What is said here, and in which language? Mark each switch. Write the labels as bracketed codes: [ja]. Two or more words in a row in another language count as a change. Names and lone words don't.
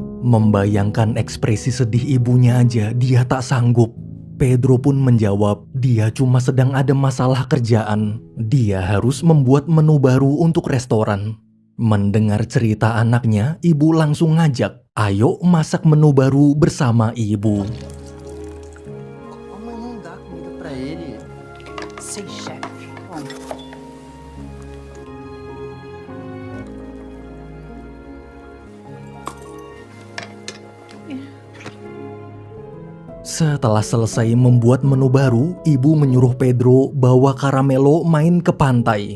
[id] Membayangkan ekspresi sedih ibunya aja dia tak sanggup. Pedro pun menjawab dia cuma sedang ada masalah kerjaan. Dia harus membuat menu baru untuk restoran. Mendengar cerita anaknya, ibu langsung ngajak, ayo masak menu baru bersama ibu. [pt] A mãe não dá comida pra ele. Sei, chefe. Vamos. [id] Setelah selesai membuat menu baru, ibu menyuruh Pedro bawa Caramelo main ke pantai.